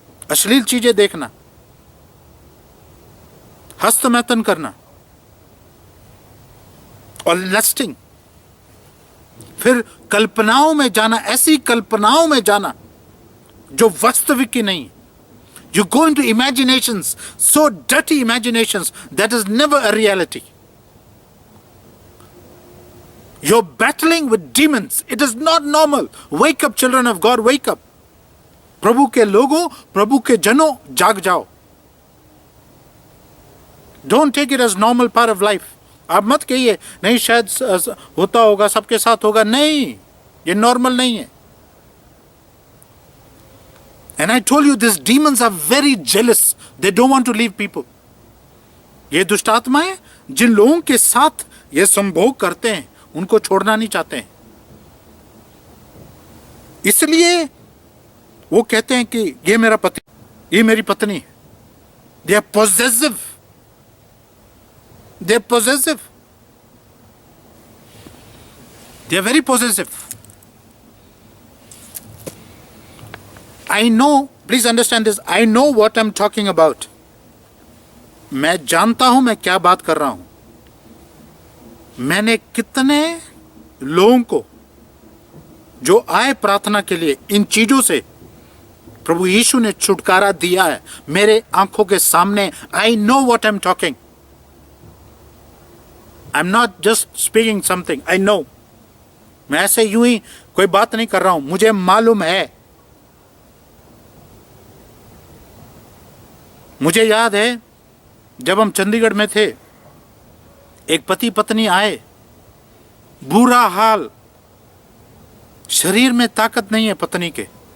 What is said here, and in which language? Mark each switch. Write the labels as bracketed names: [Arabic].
[Hindi] अश्लील चीजें देखना, हस्तमैथुन करना और लस्टिंग, फिर कल्पनाओं में जाना, ऐसी कल्पनाओं में जाना जो वास्तविक की नहीं. [English] You go into imaginations, so dirty imaginations that is never a reality. You're battling with demons. It is not normal. Wake up, children of God, wake up. [Hindi] प्रभु के लोगों, प्रभु के जनों, जाग जाओ. [English] Don't take it as normal part of life. [Hindi] आप मत कहिए नहीं शायद होता होगा, सबके साथ होगा. नहीं, ये नॉर्मल नहीं है. [English] And I told you these demons are very jealous. They don't want to leave people. [Hindi] ये दुष्ट आत्माएं जिन लोगों के साथ ये संभोग करते हैं उनको छोड़ना नहीं चाहते हैं. इसलिए वो कहते हैं कि ये मेरा पति, ये मेरी पत्नी है. [English] They are possessive. They are possessive. They are very possessive. I know, please understand this, I know what I'm talking about. [Hindi] मैं जानता हूं मैं क्या बात कर रहा हूं. मैंने कितने लोगों को जो आए प्रार्थना के लिए इन चीजों से प्रभु यीशु ने छुटकारा दिया है मेरे आंखों के सामने. [English] I know what I'm talking. I'm not just speaking something. I know. [Hindi] मैं ऐसे यूं ही कोई बात नहीं कर रहा हूं, मुझे मालूम है. मुझे याद है जब हम चंडीगढ़ में थे, एक पति पत्नी आए, बुरा हाल, शरीर में ताकत नहीं है पत्नी के.